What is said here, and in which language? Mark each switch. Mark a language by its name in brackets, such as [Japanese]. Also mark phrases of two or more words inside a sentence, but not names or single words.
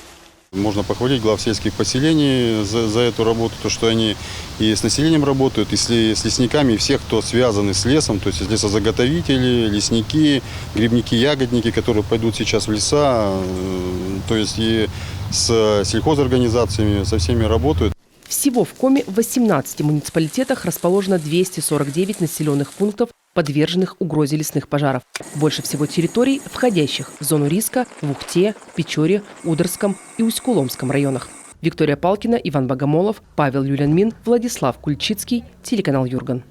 [Russian] Можно похвалить глав сельских поселений за эту работу, то что они и с населением работают, и с лесниками, и всех, кто связаны с лесом, то есть лесозаготовители, лесники, грибники, ягодники, которые пойдут сейчас в леса, то есть и с сельхозорганизациями, со всеми работают. Всего в Коми в 18 муниципалитетах расположено 249 населенных пунктов, подверженных угрозе лесных пожаров. Больше всего территорий, входящих в зону риска в Ухте, Печоре, Ударском и Усть-Куломском районах. Виктория Палкина, Иван Богомолов, Павел Юлянмин, Владислав Кульчицкий, телеканал Юрган.